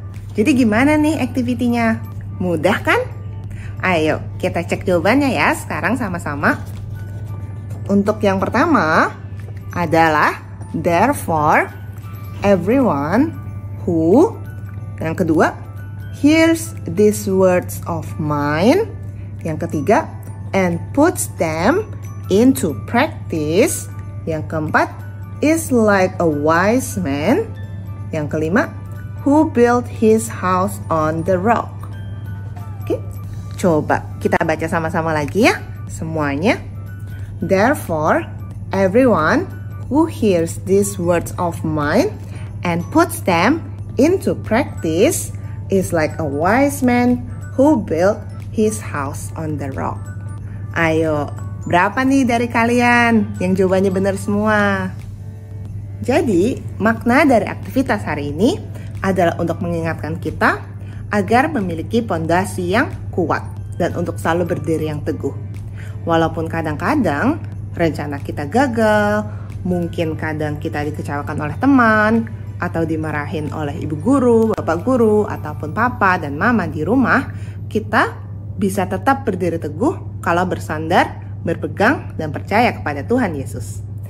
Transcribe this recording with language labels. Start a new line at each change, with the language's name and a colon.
Indonesian: Jadi gimana nih activity-nya? Mudah kan? Ayo kita cek jawabannya ya sekarang sama-sama. Untuk yang pertama adalah
English: therefore everyone who.
Indonesian: Yang kedua,
English: hears these words of mine.
Indonesian: Yang ketiga,
English: and puts them into practice.
Indonesian: Yang keempat,
English: is like a wise man.
Indonesian: Yang kelima,
English: who built his house on the rock.
Indonesian: Oke, coba kita baca sama-sama lagi ya semuanya.
English: Therefore, everyone who hears these words of mine and puts them into practice is like a wise man who built his house on the rock.
Indonesian: Ayo, Berapa nih dari kalian yang jawabannya benar semua? Jadi, makna dari aktivitas hari ini adalah untuk mengingatkan kita agar memiliki pondasi yang kuat dan untuk selalu berdiri yang teguh. Walaupun kadang-kadang rencana kita gagal, mungkin kadang kita dikecewakan oleh teman, atau dimarahin oleh ibu guru, bapak guru, ataupun papa dan mama di rumah, kita bisa tetap berdiri teguh kalau bersandar, berpegang, dan percaya kepada Tuhan Yesus.